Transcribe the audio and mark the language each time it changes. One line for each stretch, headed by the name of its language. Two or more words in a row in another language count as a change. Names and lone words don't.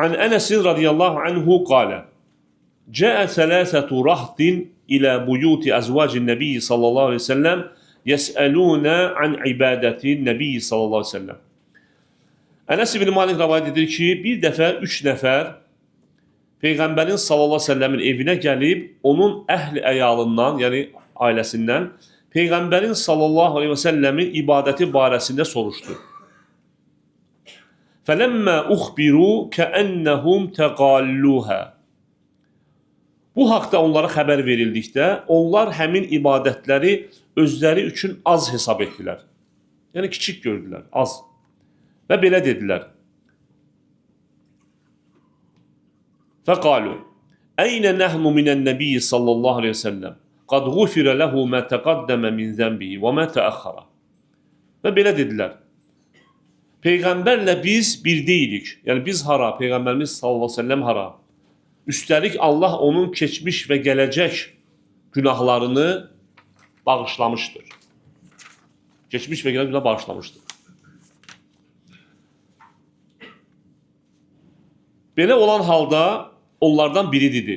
Arabic: عن أنس رضي الله عنه قال جاء ثلاثة رهط إلى بيوت أزواج النبي صلى الله عليه وسلم يسألون عن عبادة النبي صلى الله عليه وسلم."
Azerbaijani: Enes ibn Malik rivayet edir ki, bir dəfə 3 nəfər Peyğəmbərin
Arabic: صلى الله عليه وسلم
Azerbaijani: evinə gəlib, onun əhli əyalından, yəni ailəsindən Peyğəmbərin
Arabic: صلى الله عليه وسلم
Azerbaijani: ibadəti barəsində soruşdu.
Arabic: فَلَمَّا اُخْبِرُوا كَأَنَّهُمْ تَقَالُّهَا.
Azerbaijani: Bu haqda onlara xəbər verildikdə, onlar həmin ibadətləri özləri üçün az hesab etdilər. Yəni kiçik gördülər, az. Və belə dedilər.
Arabic: فَقَالُوا أَيْنَ نَحْنُ مِنَ النَّبِيِّ صَلَّى اللّٰهُ عَلَيْهِ وَسَلَّمْ قَدْ غُفِرَ لَهُ مَا تَقَدَّمَ مِنْ ذَنْبِهِ وَمَا تَأَخَّرَ.
Azerbaijani: Və belə dedilər. Peyğəmbərlə biz bir deyilik. Yəni biz hara? Peyğəmbərimiz
Arabic: صلى الله عليه وسلم
Azerbaijani: hara? Üstəlik Allah onun keçmiş və gələcək günahlarını bağışlamışdır. Keçmiş və gələcək günah bağışlamışdır. Belə olan halda onlardan biri dedi.